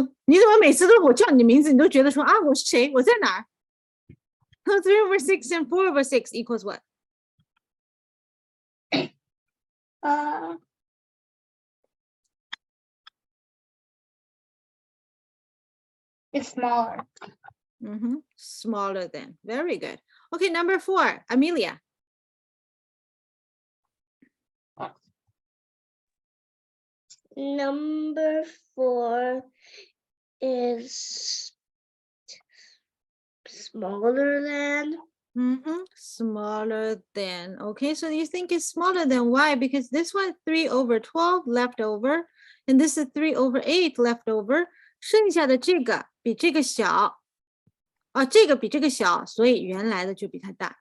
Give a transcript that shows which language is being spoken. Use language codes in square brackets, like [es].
[zh] 你怎么每次都是我叫你的名字，你都觉得说啊，我是谁？我在哪儿？ [en] 3/6 and 4/6 equals what? It's smaller. Smaller than. Very good. Okay, number 4. Amelia. number 4 is smaller than. Smaller than. Okay, so you think it's smaller than why? Because this one 3/12 left over, and this is 3/8 left over. [zh] 剩下的这个比这个小，这个比这个小，所以原来的就比它大。